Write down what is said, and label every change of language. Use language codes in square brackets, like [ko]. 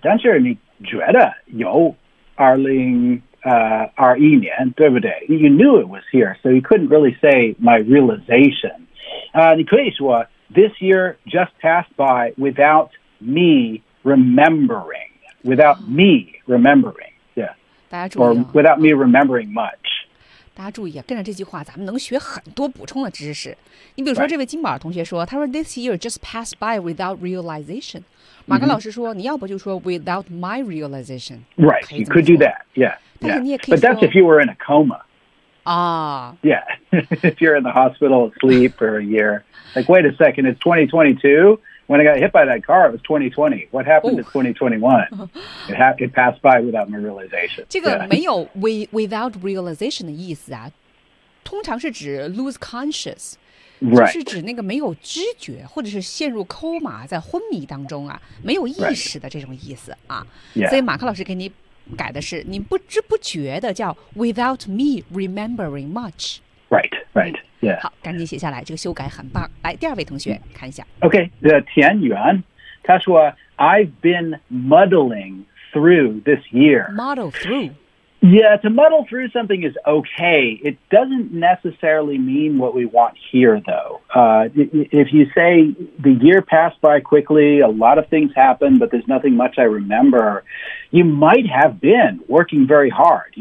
[zh] 但是你觉得有2021年对不对 [en] You knew it was here, so you couldn't really say my realization. [zh] 你可以说 [en] this year just passed by without me remembering. Without me remembering. Yeah. Or without me remembering much. [zh] 大家注意啊，跟着这句话，咱们能学很多补充的知识。你比如说，这位金宝同学说， [en] right. [zh] 他说 [en] "This year just passed by without realization." [zh] 马克老师说， mm-hmm. 你要不就说 [en] "without my realization." Right, you could do that. Yeah. [zh] 但是你也可以说 [en] ，But that's if you were in a coma. 啊。 Yeah, if you're in the hospital asleep for a year, like wait a second, it's 2022. When I got hit by that car, it was 2020. What happened、Ooh. To 2021? It passed by without my realization. [zh] 这个没有 without realization 的意思啊，通常是指 [en] lose conscious, Right. [zh] 就是指那个没有知觉或者是陷入抠马在昏迷当中啊，没有意识的这种意思啊。 [en] Right. [zh] 所以马克老师给你改的是你不知不觉的叫 [en] without me remembering much。 Right, right, yeah. [zh] 好，赶紧写下来，这个修改很棒。来，第二位同学看一下。 [en] Okay, 田园， [zh] 他说 [en] I've been muddling through this year. Muddle through. Yeah, to muddle through something is okay. It doesn't necessarily mean what we want here, though. If you say the year passed by quickly, a lot of things happened, but there's nothing much I remember, you might have been working very hard.